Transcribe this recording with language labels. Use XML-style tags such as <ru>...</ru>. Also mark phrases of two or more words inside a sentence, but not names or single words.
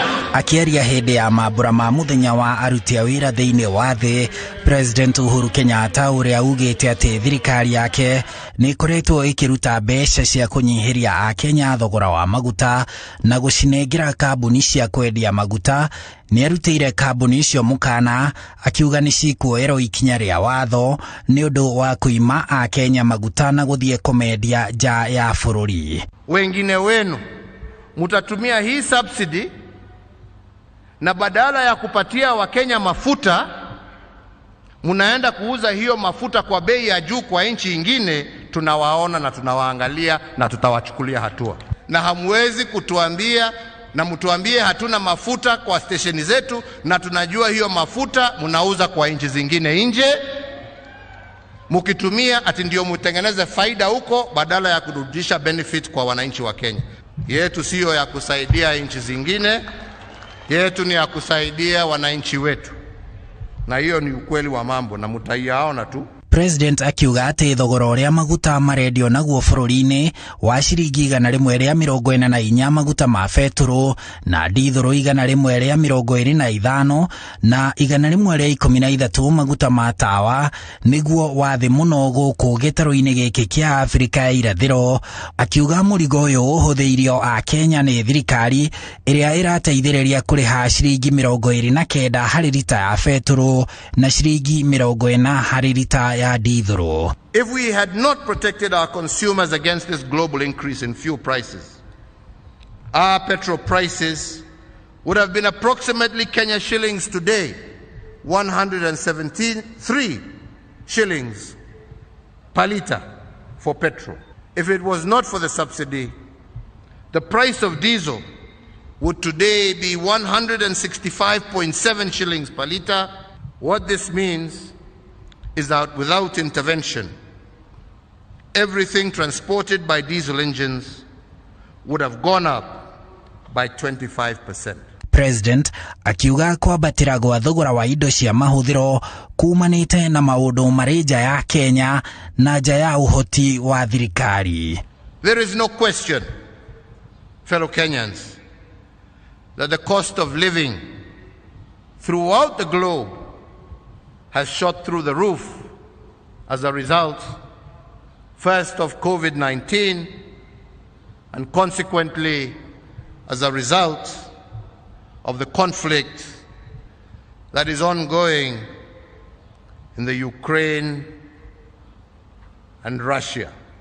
<ki>Akiaria hĩndĩ ya mambura ma muthenya wa aruti a wĩra thĩinĩ wa thĩ, President Uhuru Kenyatta ũrĩa ugĩte atĩ thirikari yake nĩ ĩkoretwo ĩkĩruta mbeca cia kũnyihĩria Akenya thogora wa maguta na gũcinengera kambuni cia kwendia maguta. Nĩ arutĩire kambuni icio mũkana akiuga nĩ cikuoerwo ikinya rĩa watho nĩ ũndũ wa kuima Akenya maguta na gũthiĩ kũmendia nja ya bũrũri.</ki> <sw>Wengine wenu mutatumia hii subsidy na badala ya kupatia Wakenya mafuta munaenda kuuza hiyo mafuta kwa bei ya juu kwa nchi ingine. Tunawaona na tunawaangalia na tutawachukulia hatua, na hamwezi kutuambia na mtuambie hatuna mafuta kwa stesheni zetu na tunajua hiyo mafuta munauza kwa nchi zingine nje, mukitumia ati ndio mutengeneze faida huko badala ya kurudisha benefit kwa wananchi wa Kenya. Yetu sio ya kusaidia nchi zingine, yetu ni ya kusaidia wananchi wetu, na hiyo ni ukweli wa mambo na mutaiyaona tu.</sw> <ki>President akiuga atĩ thogora ũrĩa maguta marendio naguo bũrũri-inĩ wa ciringi 144 maguta ma betũrũ na ndithũrũ 125 na 113 maguta ma tawa nĩguo wa thĩ mũno gũkũ gĩtarũ-inĩ gĩkĩ kĩa Afrika ya irathĩro. Akiuga mũrigo ũyũ ũhũthĩirio Akenya nĩ thirikari ĩrĩa ĩrateithĩrĩria kũrĩha ciringi 29 harĩ lita ya betũrũ na ciringi 40 harĩ lita ya ndithũrũ.</ki> <en>If we had not protected our consumers against this global increase in fuel prices, our petrol prices would have been approximately Kenya shillings today, 173 shillings per litre for petrol. If it was not for the subsidy, the price of diesel would today be 165.7 shillings per litre. What this means is that without intervention, everything transported by diesel engines would have gone up by 25%.</en> <ki>President akiuga kwambatĩra gwa thogora wa indo cia mahũthĩro kumanĩte na maũndũ marĩ nja ya Kenya na nja ya ũhoti wa thirikari.</ki> <en>There is no question, fellow Kenyans, that the cost of living throughout the globe has shot through the roof as a result, first of COVID-19 and consequently as a result of the conflict that is ongoing in the Ukraine and Russia.</en>